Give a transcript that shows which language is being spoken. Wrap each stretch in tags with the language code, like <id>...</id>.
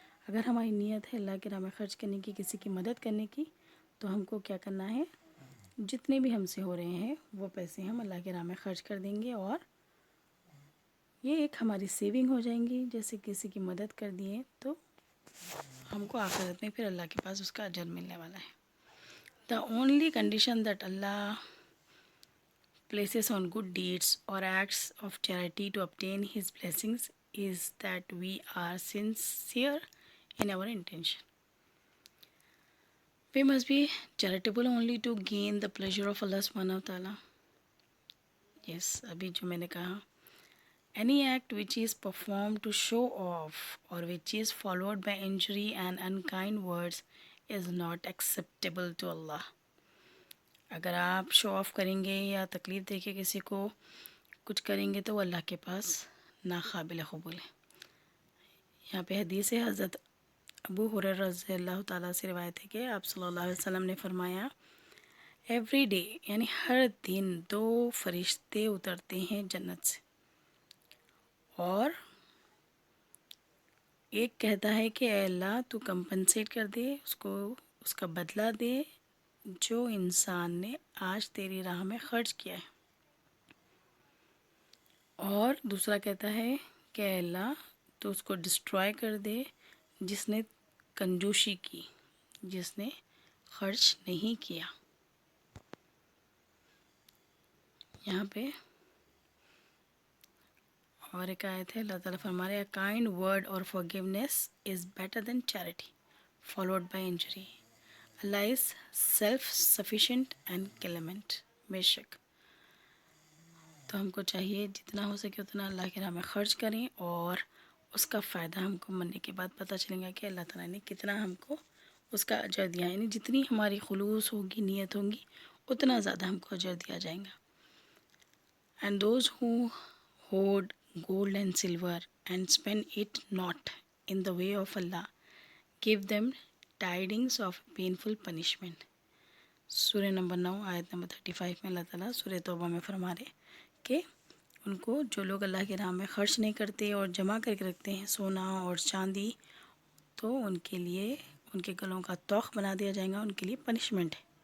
<ur>اگر ہماری نیت ہے اللہ کے راہ میں خرچ کرنے کی، کسی کی مدد کرنے کی، تو ہم کو کیا کرنا ہے؟ جتنے بھی ہم سے ہو رہے ہیں وہ پیسے ہم اللہ کے راہ میں خرچ کر دیں گے، اور یہ ایک ہماری سیونگ ہو جائیں گی. جیسے کسی کی مدد کر دیے تو ہم کو آخرت میں پھر اللہ کے پاس اس کا اجر ملنے والا ہے.</ur> <en>The only condition that Allah places on good deeds or acts of charity to obtain His blessings is that we are sincere in our intention. We must be charitable only to gain the pleasure of Allah subhanahu wa ta'ala. Yes,</en> <ur>ابھی جو میں نے کہا,</ur> <en>any act which is performed to show off or which is followed by injury and unkind words is not acceptable to Allah.</en> <ur>اگر آپ شو of کریں گے یا تکلیف دے کے کسی کو کچھ کریں گے تو وہ اللہ کے پاس ناقابل قبول ہے. یہاں پہ حدیث ہے، حضرت ابو ہریرہ رضی اللہ تعالیٰ سے روایت ہے کہ آپ صلی اللہ علیہ وسلم نے فرمایا، ایوری ڈے یعنی ہر دن 2 فرشتے اترتے ہیں جنت سے، اور ایک کہتا ہے کہ اے اللہ تو کمپنسیٹ کر دے، اس کا بدلہ دے جو انسان نے آج تیری راہ میں خرچ کیا ہے. اور دوسرا کہتا ہے کہ اے اللہ تو اس کو ڈسٹرائے کر دے جس نے کنجوسی کی، جس نے خرچ نہیں کیا. یہاں پہ اور ایک آیت ہے، اللہ تعالیٰ فرما رہے ہیں،</ur> <en>A kind word or forgiveness is better than charity followed by injury. Allah is self-sufficient and clement.</en> <ur>بے شک تو ہم کو چاہیے جتنا ہو سکے اتنا اللہ کے راہ میں خرچ کریں، اور اس کا فائدہ ہم کو مرنے کے بعد پتہ چلے گا کہ اللہ تعالیٰ نے کتنا ہم کو اس کا اجر دیا. یعنی جتنی ہماری خلوص ہوگی، نیت ہوگی، اتنا زیادہ ہم کو اجر دیا جائے گا.</ur> <en>And those who hoard gold and silver and spend it not in the way of Allah, give them tidings of painful punishment.</en> <ur>سورہ نمبر 9 آیت نمبر 35 میں اللہ تعالیٰ سورہ توبہ میں فرما رہے کہ ان کو جو لوگ اللہ کے راہ میں خرچ نہیں کرتے اور جمع کر کے رکھتے ہیں سونا اور چاندی، تو ان کے لیے ان کے گلوں کا توق بنا دیا جائے گا، ان کے لیے پنشمنٹ ہے.</ur>